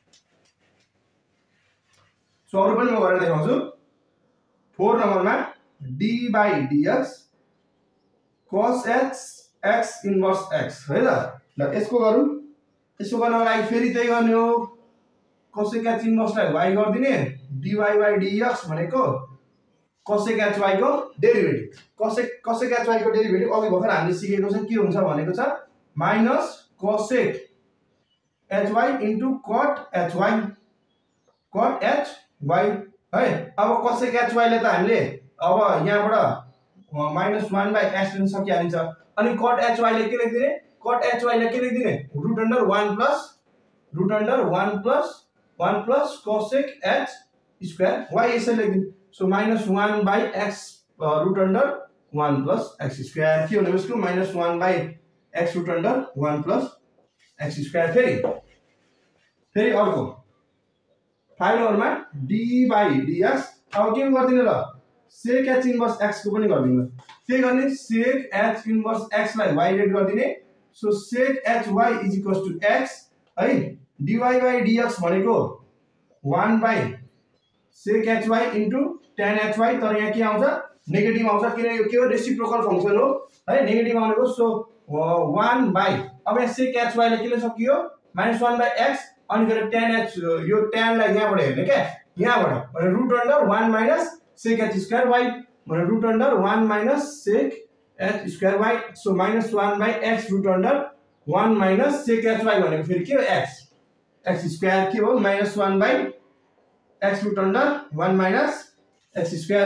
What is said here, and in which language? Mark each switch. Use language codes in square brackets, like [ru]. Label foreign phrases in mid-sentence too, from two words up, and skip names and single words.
[ne] सो अरु पनि म गरेर देखाउँछु 4 नम्बरमा [en] d by dx cos x inverse x [ne] है त ल यसको गरौँ यसको गर्नको लागि फेरि त्यही गर्ने हो [en] cosec h inverse [ne] लाई y गर्दिने [en] dy by dx [ne] भनेको [en] cosec h y [ne] को डेरिभेटिभ [en] cosec h y [ne] को डेरिभेटिभ अघि भर्खर हामीले सिकेको छ के हुन्छ भनेको छ [en] minus cosec h y into cot h y [ne] है अब [en] cosec h y [ne] ले त हामीले अब यहाँबाट [en] minus 1 by x [ne] लिन सकिहालिन्छ अनि [en] cot h y [ne] ले के लेख्दिने [en] cot h y [ne] ले के लेख्दिने [en] root under 1 plus cosec h square y [ne] यसरी लेख्दिने सो [en] minus 1 by x root under 1 plus x square [ne] के हुने यसको [en] minus 1 by x root under 1 plus x square [ne] फेरि अर्को 5 नम्बरमा [en] d by dx [ne] अब के गर्दिने ल [en] sec h inverse x [ne] को पनि गर्दिनु त्यही गर्ने [en] sec h inverse x [ne] लाई y रेट गर्दिने सो [en] sec h y is equals to x [ne] है [en] dy by dx [ne] भनेको [en] 1 by sec h y into tan h y [ne] तर यहाँ के आउँछ नेगेटिभ आउँछ किन यो के हो [en] reciprocal function [ne] हो है नेगेटिभ आउनेको सो 1 by अब यहाँ [en] sec h y [ne] ले के ले सकियो [en] -1 by x [ne] अनि फेरि [en] tan h [ne] यो tan लाई यहाँबाट हेर्ने के यहाँबाट भने [en] root under 1 minus sec h square y [ne] भने [en] root under 1 minus sec h square y [ne] सो [en] -1 by x root under 1 minus sec h y [ne] भनेको फेरि के हो [en] x x square [ne] के हो [en] -1 by x root under 1 minus x square.